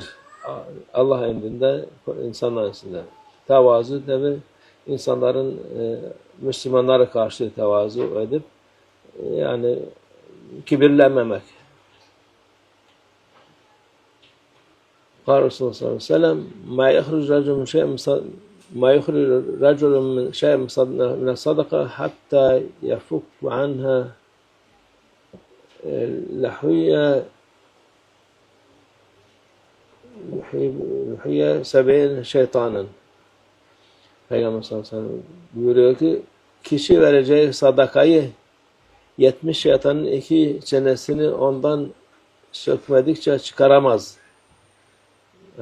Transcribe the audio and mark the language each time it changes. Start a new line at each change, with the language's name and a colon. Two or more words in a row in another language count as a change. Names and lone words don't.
Turkish: Allah emrinde, insanlar arasında. Tevazu tabi insanların Müslümanlara karşı tevazu edip yani kibirlenmemek.
Arabic: رسول الله صلى الله عليه وسلم ما يخرج رجل من شيء من صدقة حتى يفك عنها لحيي 70 şeytanın.
Turkish: Peygamber
Arabic: صلى الله عليه وسلم
Turkish: buyuruyor ki kişi vereceği sadakayı 70 şeytanın iki çenesini ondan sökmedikçe çıkaramaz.